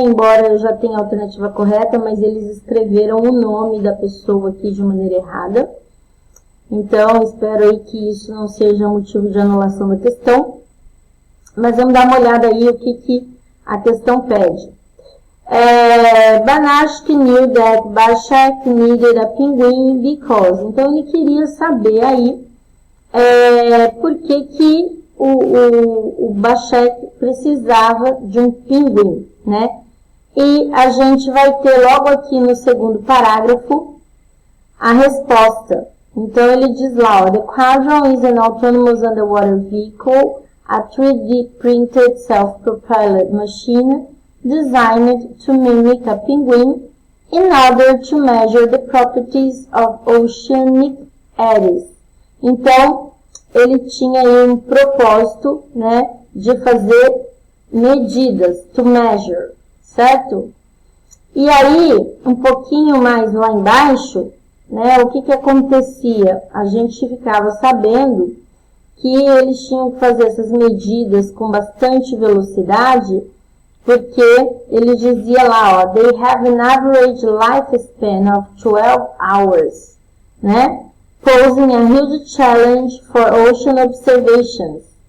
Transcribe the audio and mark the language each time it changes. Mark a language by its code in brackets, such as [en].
[pt] Embora eu já tenha a alternativa correta, mas eles escreveram o nome da pessoa aqui de maneira errada. Então, espero aí que isso não seja motivo de anulação da questão. Mas vamos dar uma olhada aí o que a questão pede. [en] Banashk knew that Bashak needed a penguin because. [pt] Então, ele queria saber aí por que o Bashak precisava de um pinguim, né? E a gente vai ter logo aqui no segundo parágrafo a resposta. Então, ele diz lá, ó, [en] The Quadron is an autonomous underwater vehicle, a 3D printed self-propelled machine designed to mimic a penguin in order to measure the properties of oceanic eddies. [pt] Então, ele tinha aí um propósito, né, de fazer medidas, [en] to measure, [pt] certo? E aí, um pouquinho mais lá embaixo, né, o que acontecia? A gente ficava sabendo que eles tinham que fazer essas medidas com bastante velocidade, porque ele dizia lá, ó, [en] they have an average lifespan of 12 hours, né, posing a huge challenge for ocean observations.